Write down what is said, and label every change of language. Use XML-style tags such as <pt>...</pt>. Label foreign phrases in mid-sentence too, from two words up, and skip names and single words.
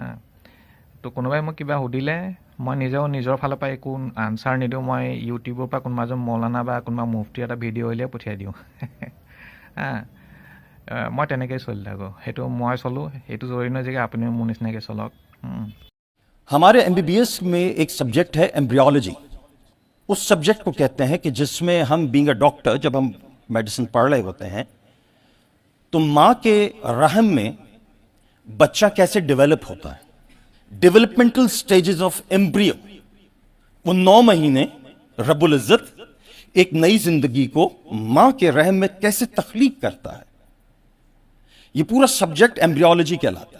<as>তো কোনোবাই মোক কিবা সুধিলে মই নিজেও নিজৰ ফালৰ পৰা একো আনচাৰ নিদিওঁ, মই ইউটিউবৰ পৰা কোনোবা এজন মৌলানা বা কোনোবা মুফতি এটা ভিডিঅ' উলিয়াই পঠিয়াই দিওঁ হা। মই তেনেকৈয়ে চলি থাকোঁ, সেইটো মই চলোঁ। সেইটো জৰুৰী নহয় যে আপুনিও মোৰ নিচিনাকৈ চলক।</as> <hi>हमारे MBBS में एक सब्जेक्ट है एम्ब्रियोलॉजी। उस सब्जेक्ट को कहते हैं कि जिसमें हम</hi> <en>being a doctor</en> <hi>जब हम मेडिसिन पढ़ रहे होते हैं तो माँ के रहम में बच्चा कैसे डेवलप होता है,</hi> <en>developmental stages of embryo,</en> <hi>वो 9 महीने रब्बुल इज्जत एक नई जिंदगी को माँ के रहम में कैसे तख्लीक करता है, ये पूरा सब्जेक्ट एम्ब्रियोलॉजी कहलाता है।</hi>